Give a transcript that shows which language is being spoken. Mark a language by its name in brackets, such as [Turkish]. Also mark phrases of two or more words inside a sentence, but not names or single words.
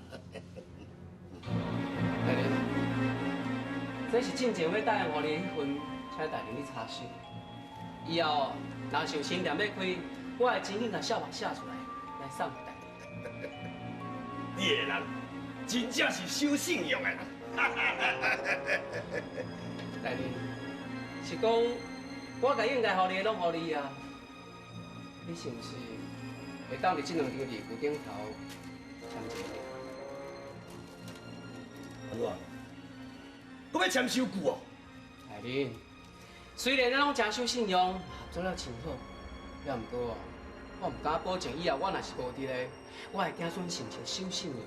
[Min Nan Chinese] 大人，这是进前要答应我的迄份，请大人你查询。以后若是有新店要开，我会真紧把小包写出来，来送给大人。你个人真正是守信用的人。大人，是讲我甲应该互你的拢互你啊，你是毋是会当伫这两张字句顶头签一个？安怎？我要签收据哦。大人，虽然咱拢真守信用，合作了真好，也毋过哦，我毋敢保证以后我若是无伫咧，我会惊孙是毋是守信用。